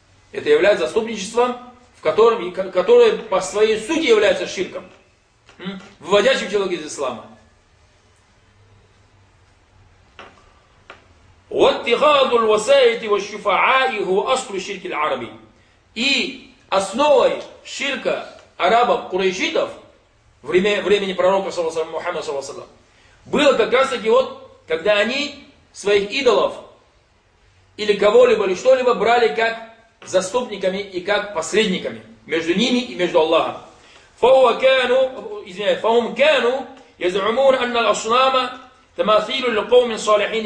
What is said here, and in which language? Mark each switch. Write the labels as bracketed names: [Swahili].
[Russian] Это является заступничеством, которое по своей сути является ширком, выводящим человека из ислама. [Arabic] واتخاذ الوسائط والشفعاء هو أصل الشرك العربي. [Russian] И основой ширка арабов, курайшитов, времени пророка Мухаммада саллаллаху алейхи ва саллям, было как раз таки вот, когда они своих идолов или кого-либо или что-либо брали как заступниками и как посредниками между ними и между Аллахом. [Arabic] فهم كانوا يزعمون أن الأصنام تماثيل لقوم صالحين.